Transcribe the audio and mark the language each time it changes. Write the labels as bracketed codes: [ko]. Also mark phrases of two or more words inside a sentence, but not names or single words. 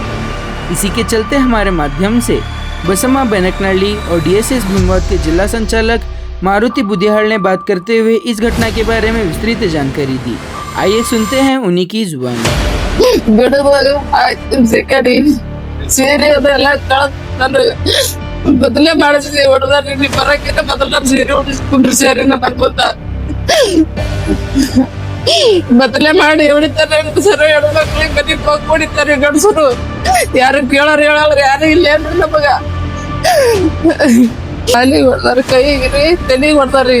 [hi] इसी के चलते हमारे माध्यम से बसम्मा बेनकनळी और डीएसएस भीमवाद के जिला संचालक मारुति बुद्धिहाल ने बात करते हुए इस घटना के बारे में विस्तृत जानकारी दी। आइए सुनते हैं उन्हीं की जुबान। [kn] बदले ಮಾಡಿಸಿ ಹೊಡೆದಾರೆ ನೀ ಬರಕ್ಕಿಂತ ಮೊದಲ ಸೀರೆ ಉಡಿಸ್ಕೊಂಡ್ರು ಸೀರೆ ಬದಲೆ ಮಾಡಿ ಹೊಡಿತಾರೆ ಸರ್ ಹೆಣ್ಮಕ್ಳಿಗೆ ಬರೀ ಹೋಗಿ ಹೊಡಿತಾರೆ ಗಂಡಸರು ಯಾರು ಕೇಳೋರು ಹೇಳೋರು ಯಾರು ಇಲ್ಲ ಏನ್ರಿ ನಮಗ ಅಲ್ಲಿ ಹೊಡ್ದಾರ ಕೈಗೆ ತಲೆಗೆ ಹೊಡ್ದಾರಿ